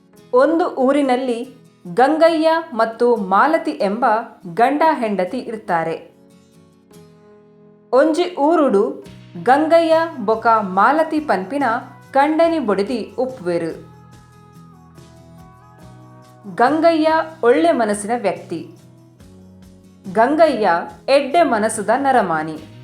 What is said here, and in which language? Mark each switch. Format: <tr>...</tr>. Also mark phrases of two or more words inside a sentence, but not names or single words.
<kn>ಒಂದು ಊರಿನಲ್ಲಿ ಗಂಗಯ್ಯ ಮತ್ತು ಮಾಲತಿ ಎಂಬ ಗಂಡ ಹೆಂಡತಿ ಇರ್ತಾರೆ.</kn> <tcy>ಒಂಜಿ ಊರುಡು ಗಂಗಯ್ಯ ಬೊಕ ಮಾಲತಿ ಪನ್ಪಿನ ಕಂಡನಿ ಬೊಡಿದಿ ಉಪ್ಪುವೆರು.</tcy> <kn>ಗಂಗಯ್ಯ ಒಳ್ಳೆ ಮನಸ್ಸಿನ ವ್ಯಕ್ತಿ.</kn> <tcy>ಗಂಗಯ್ಯ ಎಡ್ಡೆ ಮನಸ್ಸುದ ನರಮಾನಿ.</tcy>